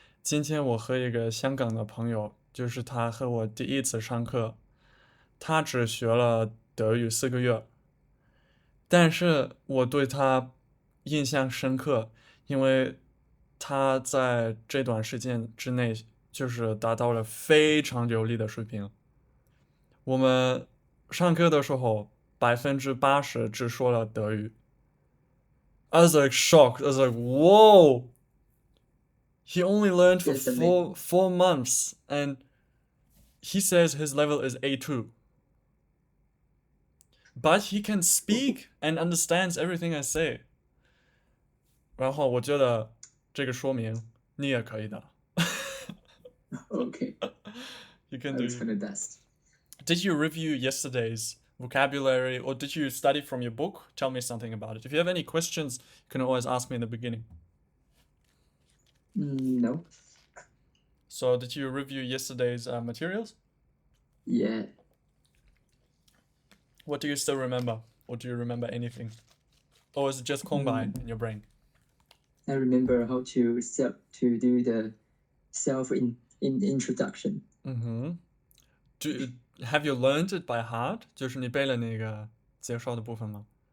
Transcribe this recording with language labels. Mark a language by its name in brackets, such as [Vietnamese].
[Chinese] 今天我和一个香港的朋友，就是他和我第一次上课，他只学了德语4个月，但是我对他印象深刻，因为他在这段时间之内就是达到了非常流利的水平。我们上课的时候80%只说了德语。 [English] I was like shocked. I was like, whoa. He only learned for That's amazing. 4 months, and he says his level is A2. But he can speak and understands everything I say. [Chinese] 然后我觉得这个说明你也可以的。 [English] Okay. You can I'll do. try my best. Did you review yesterday's vocabulary or did you study from your book? Tell me something about it. If you have any questions, you can always ask me in the beginning. No. So, did you review yesterday's materials? Yeah. What do you still remember? Or do you remember anything? Or is it just Kongbai in your brain? I remember how to do the self introduction. Have you learned it by heart? [Chinese] 就是你背了那个介绍的部分吗？